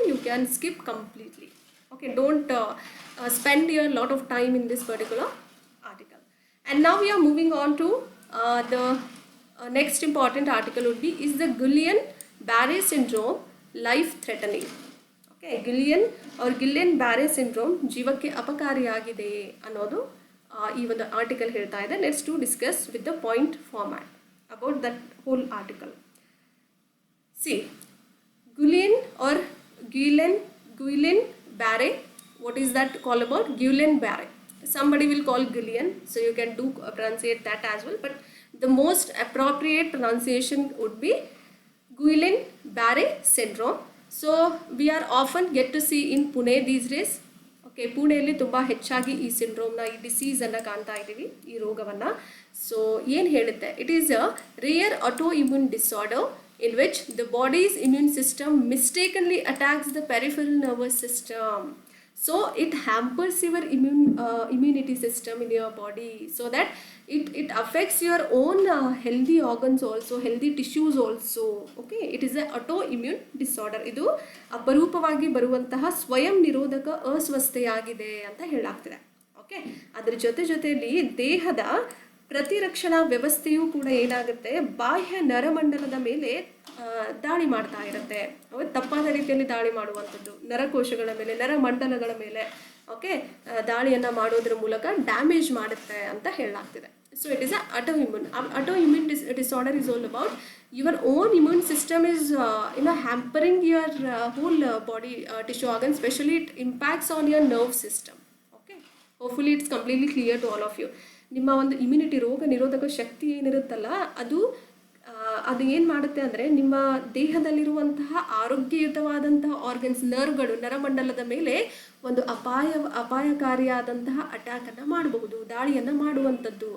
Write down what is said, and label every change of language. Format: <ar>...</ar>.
<en>You can skip completely. Okay, don't spend a lot of time in this particular article. And now we are moving on to the next important article would be, is the Guillain-Barré syndrome life threatening?</en> <kn>Okay, Guillain-Barré syndrome ಜೀವಕ್ಕೆ ಅಪಕಾರಿಯಾಗಿದೆಯೇ ಅನ್ನೋದು ಈ ಒಂದು article ಹೇಳ್ತಾ ಇದೆ.</kn> <en>Let's to discuss with the point format about that whole article. See, Guillain-Barré, what is that called about? Guillain-Barré. Somebody will call Guillain, so you can do pronunciate that as well, but the most appropriate pronunciation would be Guillain-Barré syndrome. So we are often get to see in Pune these days.</en> <kn>Okay, ಪುಣೆಯಲ್ಲಿ ತುಂಬ ಹೆಚ್ಚಾಗಿ ಈ ಸಿಂಡ್ರೋಮ್ನ, ಈ ಡಿಸೀಸನ್ನು ಕಾಣ್ತಾ ಇದ್ದೀವಿ, ಈ ರೋಗವನ್ನು. So ಏನು ಹೇಳುತ್ತೆ?</kn> <en>It is a rare autoimmune disorder in which the body's immune system mistakenly attacks the peripheral nervous system. So it hampers your immunity system in your body, so that it affects your own healthy organs also, healthy tissues also. Okay, it is a autoimmune disorder.</en> <kn>ಇದು ಅಪರೂಪವಾಗಿ ಬರುವಂತಹ ಸ್ವಯಂ ನಿರೋಧಕ ಅಸ್ವಸ್ಥತೆಯಾಗಿದೆ ಅಂತ ಹೇಳಲಾಗ್ತಿದೆ. Okay, ಅದರ ಜೊತೆಯಲ್ಲಿ ದೇಹದ ಪ್ರತಿರಕ್ಷಣಾ ವ್ಯವಸ್ಥೆಯೂ ಕೂಡ ಏನಾಗುತ್ತೆ, ಬಾಹ್ಯ ನರಮಂಡಲದ ಮೇಲೆ ದಾಳಿ ಮಾಡ್ತಾ ಇರುತ್ತೆ. ತಪ್ಪಾದ ರೀತಿಯಲ್ಲಿ ದಾಳಿ ಮಾಡುವಂಥದ್ದು, ನರಕೋಶಗಳ ಮೇಲೆ, ನರಮಂಡಲಗಳ ಮೇಲೆ ಓಕೆ ದಾಳಿಯನ್ನು ಮಾಡೋದ್ರ ಮೂಲಕ ಡ್ಯಾಮೇಜ್ ಮಾಡುತ್ತೆ ಅಂತ ಹೇಳಲಾಗ್ತಿದೆ.</kn> <en>So it is autoimmune disorder is all about your own immune system is hampering your whole body tissue organ, especially it impacts on your nerve system. Okay, hopefully it's completely clear to all of you.</en> <kn>ನಿಮ್ಮ ಒಂದು immunity, ರೋಗ ನಿರೋಧಕ ಶಕ್ತಿ ಏನಿರುತ್ತಲ್ಲ, ಅದು ಏನು ಮಾಡುತ್ತೆ ಅಂದರೆ ನಿಮ್ಮ ದೇಹದಲ್ಲಿರುವಂತಹ ಆರೋಗ್ಯಯುತವಾದಂತಹ organs, ನರ್ವ್ಗಳು, ನರಮಂಡಲದ ಮೇಲೆ ಒಂದು ಅಪಾಯಕಾರಿಯಾದಂತಹ ಅಟ್ಯಾಕನ್ನು ಮಾಡಬಹುದು, ದಾಳಿಯನ್ನು ಮಾಡುವಂಥದ್ದು.</kn>